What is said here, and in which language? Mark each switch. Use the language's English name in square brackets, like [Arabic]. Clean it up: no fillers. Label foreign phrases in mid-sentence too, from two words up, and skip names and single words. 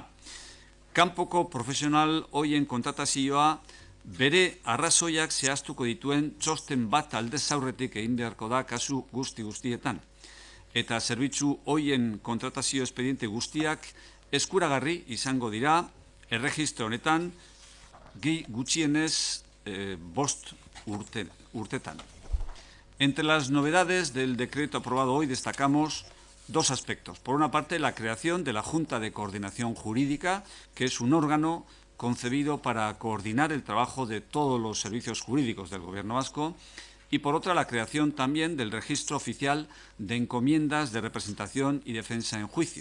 [Basque] Kanpoko profesional hoien kontratazioa bere arrazoiak zehaztuko dituen txosten bat aldez aurretik egin beharko da kasu guztietan. Eta zerbitzu hoien kontratazio espediente guztiak eskuragarri izango dira erregistro honetan gutxienez 5 urtetan. [Spanish] Entre las novedades del decreto aprobado hoy destacamos 2 aspectos. Por una parte, la creación de la Junta de Coordinación Jurídica, que es un órgano concebido para coordinar el trabajo de todos los servicios jurídicos del Gobierno vasco, y por otra, la creación también del registro oficial de encomiendas de representación y defensa en juicio.